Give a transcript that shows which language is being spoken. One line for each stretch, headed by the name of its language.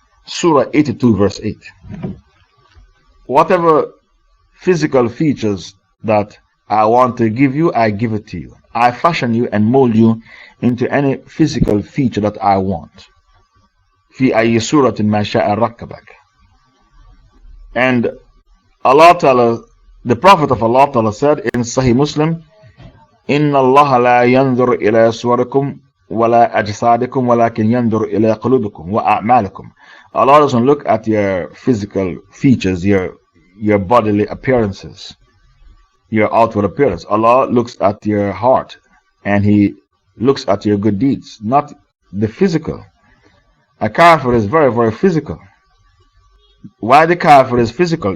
English: Surah 82, verse 8. Whatever physical features that I want to give you, I give it to you. I fashion you and mold you into any physical feature that I want.
Arabic: في أي سورة ما شاء ركبك.
English: And Allah Ta'ala, the Prophet of Allah Ta'ala said in Sahih Muslim,
Arabic: إن الله لا ينظر إلى صوركم ولا أجسادكم ولكن ينظر إلى قلوبكم وأعمالكم.
English: Allah doesn't look at your physical features, your bodily appearances, your outward appearance. Allah looks at your heart and He looks at your good deeds, not the physical. A kafir is very, very physical. Why the kafir is physical?